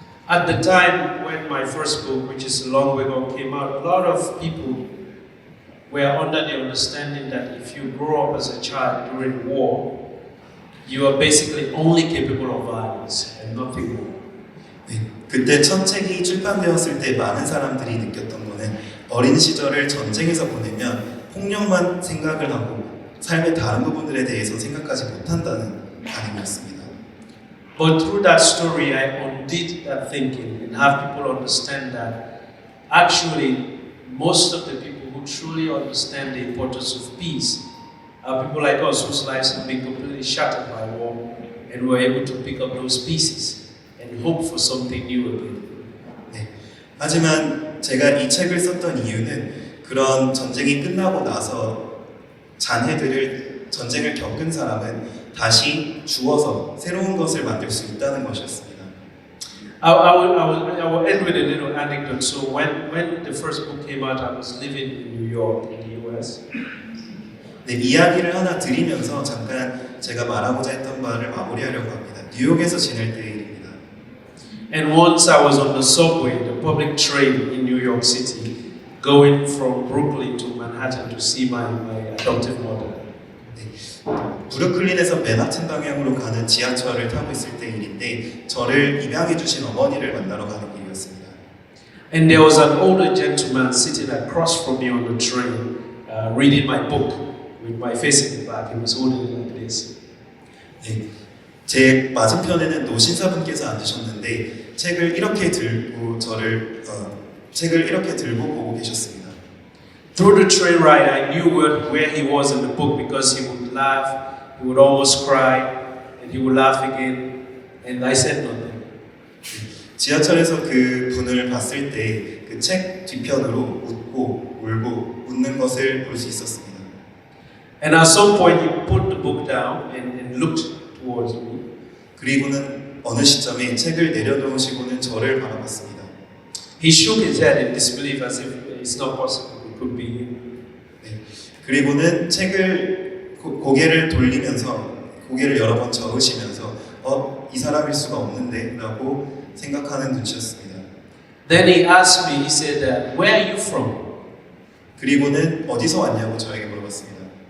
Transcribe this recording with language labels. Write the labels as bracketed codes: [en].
[en] At the time when my first book, which is a long way ago, came out, a lot of people were under the understanding that if you grow up as a child during war, you are basically only capable of violence and nothing more. [ko] 네, 그때 첫 책이 출판되었을 때 많은 사람들이 느꼈던 거는 어린 시절을 전쟁에서 보내면 폭력만 생각을 하고 삶의 다른 부분들에 대해서 생각하지 못한다는 반응이었습니다. [en] But through that story, I undid that thinking and have people understand that actually most of the people who truly understand the importance of peace are people like us whose lives have been completely shattered by war and were able to pick up those pieces and hope for something new again. [ko] 네, 하지만 제가 이 책을 썼던 이유는 그런 전쟁이 끝나고 나서 자녀들을 전쟁을 겪은 사람은 다시 주워서 새로운 것을 만들 수 있다는 것이었습니다. [en] I will end with a little anecdote. So when the first book came out, I was living in New York, in the US. [ko] 네, 이야기를 하나 드리면서 잠깐 제가 말하고자 했던 바를 마무리하려고 합니다. 뉴욕에서 지낼 때의 일입니다. [en] And once I was on the subway, the public train in New York City, going from Brooklyn to Manhattan to see my adoptive mother. [ko] 브루클린에서 맨하튼 방향으로 가는 지하철을 타고 있을 때 일인데 저를 입양해 주신 어머니를 만나러 가는 길이었습니다. [en] And there was an older gentleman sitting across from me on the train, reading my book with my face in the back. He was holding it like this. [ko] 네, 제 맞은편에는 노신사분께서 앉으셨는데 책을 이렇게 들고 책을 이렇게 들고 보고 계셨습니다. [en] Through the train ride, I knew where he was in the book because he would laugh, he would almost cry, and he would laugh again, and I said nothing. [ko] 지하철에서 그 분을 봤을 때 그 책 뒤편으로 웃고 울고 웃는 것을 볼 수 있었습니다. [en] And at some point, he put the book down and looked towards me. [ko] 그리고는 어느 시점에 책을 내려놓으시고는 저를 바라봤습니다. [en] He shook his head in disbelief as if it's not possible. It could be him. [ko] 네, 그리고는 책을 고개를 돌리면서 고개를 여러 번 저으시면서 이 사람일 수가 없는데 라고 생각하는 눈치였습니다. [en] Then he asked me, he said, where are you from? [ko] 그리고는 어디서 왔냐고 저에게 물어봤습니다.